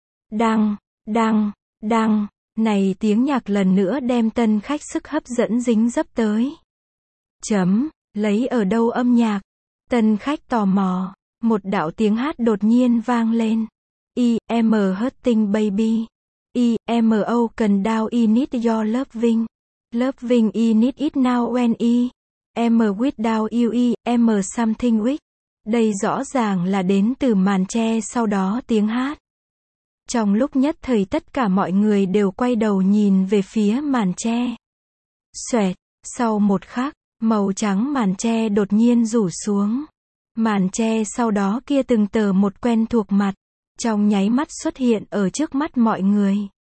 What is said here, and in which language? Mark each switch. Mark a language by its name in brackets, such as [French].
[Vietnamese] Đang, đang, đang. Này tiếng nhạc lần nữa đem tân khách sức hấp dẫn dính dấp tới. Chấm, lấy ở đâu âm nhạc? Tân khách tò mò. Một đạo tiếng hát đột nhiên vang lên. [English] I'm hurting baby. I'm broken down, I need your loving. Loving I need it now when I am without you, I am something weak. [Vietnamese] Đây rõ ràng là đến từ màn che sau đó tiếng hát. Trong lúc nhất thời tất cả mọi người đều quay đầu nhìn về phía màn che. Xoẹt, sau một khắc, Màu trắng màn che đột nhiên rủ xuống. Màn che sau đó kia từng tờ một quen thuộc mặt, trong nháy mắt xuất hiện ở trước mắt mọi người.